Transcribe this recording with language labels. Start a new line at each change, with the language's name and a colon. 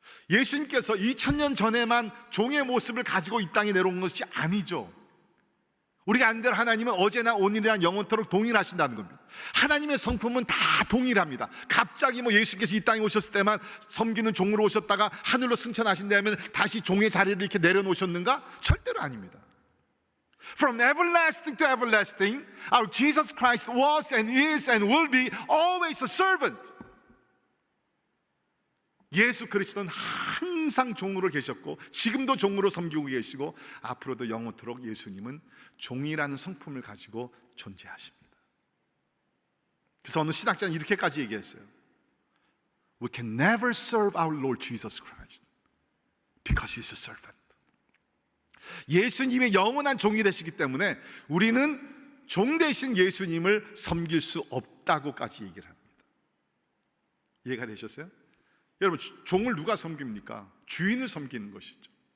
Korean: 예수님께서 2000년 전에만 종의 모습을 가지고 이 땅에 내려온 것이 아니죠. 우리가 아는 대로 하나님은 어제나 오늘이나 영원토록 동일하신다는 겁니다. 하나님의 성품은 다 동일합니다. 갑자기 예수께서 이 땅에 오셨을 때만 섬기는 종으로 오셨다가 하늘로 승천하신다면 다시 종의 자리를 이렇게 내려놓으셨는가? 절대로 아닙니다.
English: From everlasting to everlasting, our Jesus Christ was and is and will be always a servant.
Korean: 예수 그리스도는 항상 종으로 계셨고 지금도 종으로 섬기고 계시고 앞으로도 영원토록 예수님은 종이라는 성품을 가지고 존재하십니다. 그래서 어느 신학자는 이렇게까지 얘기했어요.
English: We can never serve our Lord Jesus Christ because He's a servant.
Korean: 예수님의 영원한 종이 되시기 때문에 우리는 종 대신 예수님을 섬길 수 없다고까지 얘기를 합니다. 이해가 되셨어요? 여러분, 종을 누가 섬깁니까? 주인을 섬기는 것이죠.